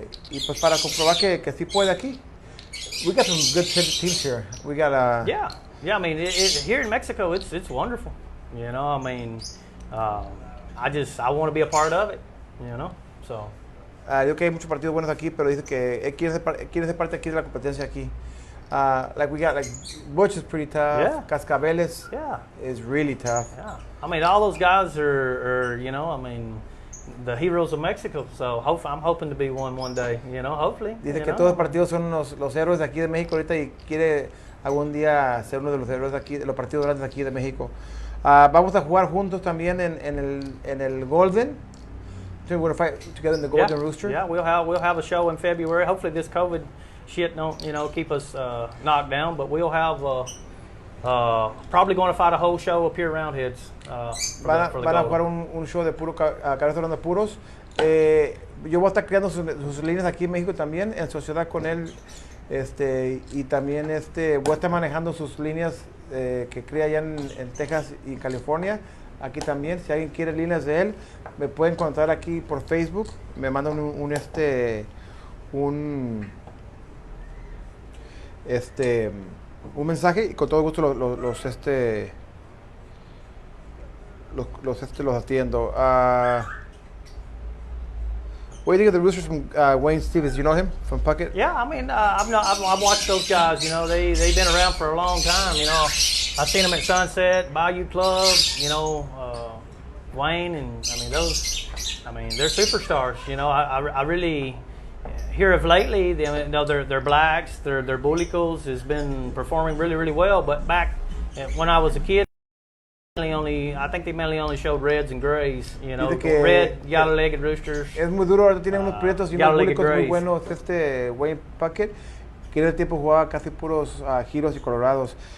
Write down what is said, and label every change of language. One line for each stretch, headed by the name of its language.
Spanish: Y pues para comprobar que sí puede aquí.
English: We got some good teams here. We got Yeah. I mean, here in Mexico, it's wonderful. You know, I mean, I want to be a part of it, you know. So.
Spanish: Digo que hay muchos partidos buenos aquí, pero dice que quiere ser parte aquí de la competencia aquí.
English: Like we got like Butch is pretty tough. Yeah. Cascabeles is really tough. Yeah. I mean, all those guys are you know, I mean, the heroes of Mexico. So I'm hoping to be one day, you know, hopefully.
Spanish: Dice que todos los partidos son los héroes de aquí de México ahorita y quiere algún día ser uno de los héroes de aquí, de los partidos grandes de aquí de México. Vamos a jugar juntos también en el Golden.
English: So we're gonna fight together in the Golden Rooster. Yeah, we'll have a show in February. Hopefully this COVID shit don't, you know, keep us knocked down, but we'll have probably going to fight a whole show up here around Roundheads.
Spanish: Van a jugar un show de puro cabezas hablando puros. Yo voy a estar creando sus líneas aquí en México también, en sociedad con él, y también voy a estar manejando sus líneas que crea allá en Texas y California. Aquí también, si alguien quiere líneas de él, me pueden contar aquí por Facebook, me mandan un mensaje y con todo gusto los atiendo.
English: What do you think of the Roosters from Wayne Stevens? You know him from Puckett? Yeah, I mean, I've watched those guys. You know, they've been around for a long time. You know, I've seen them at Sunset, Bayou Club. You know, Wayne, and I mean they're superstars. You know, I really hear of lately. Their blacks, their bullicles has been performing really well. But back when I was a kid, I think they mainly only showed reds and grays, you know, red, yellow-legged roosters.
Spanish: Es muy duro, ahora tiene unos prietos y unos públicos muy buenos. Wayne Puckett, que en el tiempo jugaba casi puros giros y colorados.